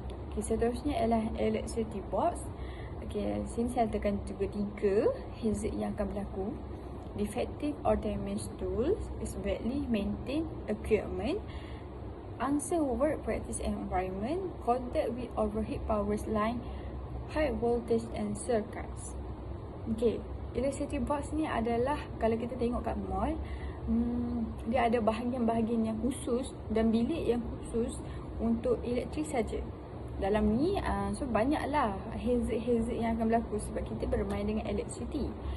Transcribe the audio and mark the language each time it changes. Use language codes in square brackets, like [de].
[ms] Okay, seterusnya ialah electricity box. Okay, sini saya letakkan juga 3 hazard yang akan berlaku. [en] Defective or damaged tools, is badly maintained equipment, unsafe work practice and environment, contact with overhead power line, high voltage and circuits. [ms] Okay, electricity box ni adalah kalau kita tengok kat mall, dia ada bahagian-bahagian yang khusus dan bilik yang khusus untuk elektrik saja. Dalam ni, so banyaklah hazard yang akan berlaku sebab kita bermain dengan elektrisiti.